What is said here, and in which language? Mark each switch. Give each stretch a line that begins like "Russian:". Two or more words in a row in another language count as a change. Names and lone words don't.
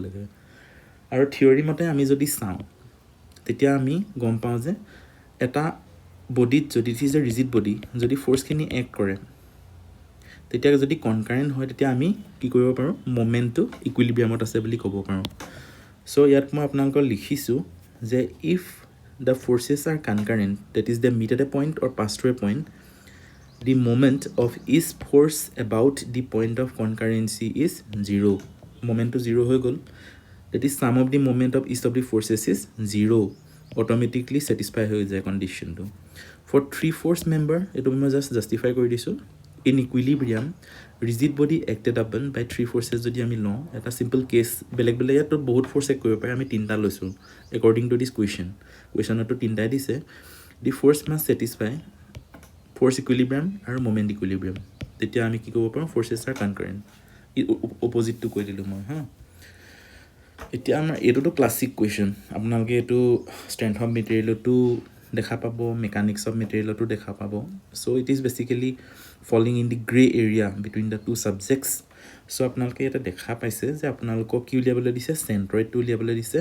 Assamese: লাগে আৰু থিয়ৰী মতে আমি যদি চাওঁ তেতিয়া আমি গম পাওঁ যে এটা বডিত যদি
English: it is a rigid body
Assamese: যদি ফ'ৰ্চখিনি এক্ট কৰে তেতিয়া যদি কনকাৰেণ্ট হয় তেতিয়া আমি কি কৰিব পাৰোঁ মোমেণ্টটো ইকুইলিব্ৰিয়ামত আছে বুলি ক'ব পাৰোঁ চ' ইয়াত মই আপোনালোকক লিখিছোঁ যে ইফ
English: the forces are concurrent, that is they meet at a point or pass through a point, the moment of each force about the point of concurrency is 0.
Assamese: Moment to 0 হৈ গ'ল,
English: that is sum of the moment of each of the forces is 0. Automatically satisfy
Assamese: হৈ যায়
English: condition to. For 3 force member,
Assamese: এটো মই just justify কৰি দিছো,
English: in equilibrium rigid body acted upon by 3 forces
Assamese: যদি আমি লওঁ, এটা
English: simple case
Assamese: বেলেগ বেলেগ ইয়াত বহুত force এক কৰিব পাৰে, আমি তিনটা লৈছো
English: according to this question
Assamese: টো তিনটাই দিছে,
English: the force must satisfy force equilibrium আৰু moment equilibrium,
Assamese: তেতিয়া আমি কি ক'ব পাৰোঁ,
English: forces are concurrent, opposite to
Assamese: কৈ দিলো মই হা। এতিয়া আমাৰ এইটোতো
English: classic question,
Assamese: আপোনালোকে এইটো
English: strength of materialতো
Assamese: দেখা পাব,
English: mechanics of materialতো
Assamese: দেখা পাব।
English: so it is basically falling in the grey area between the two subjects.
Assamese: চ' আপোনালোকে ইয়াতে দেখা পাইছে যে আপোনালোকক কি উলিয়াবলৈ দিছে, চেণ্ট্ৰইডটো উলিয়াবলৈ দিছে।